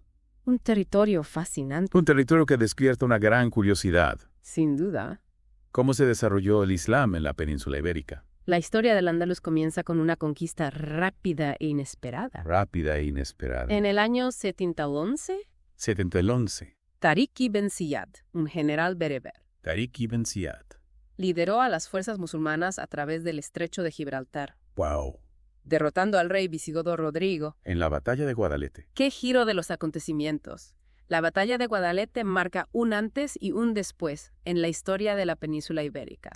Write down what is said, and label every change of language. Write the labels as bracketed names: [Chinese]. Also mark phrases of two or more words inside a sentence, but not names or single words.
[Spanish] Un territorio fascinante. Un territorio que despierta una gran curiosidad. Sin duda. ¿Cómo se desarrolló el Islam en la península ibérica? La historia del Andalus comienza con una conquista rápida e inesperada. Rápida e inesperada. En el año 711, 711. Tariq ibn Ziyad, un general bereber, Tariq ibn Ziyad. lideró a las fuerzas musulmanas a través del estrecho de Gibraltar, ¡Wow! derrotando al rey visigodo Rodrigo. En la batalla de Guadalete. ¡Qué giro de los acontecimientos! La batalla de Guadalete marca un antes y un después en la historia de la península ibérica.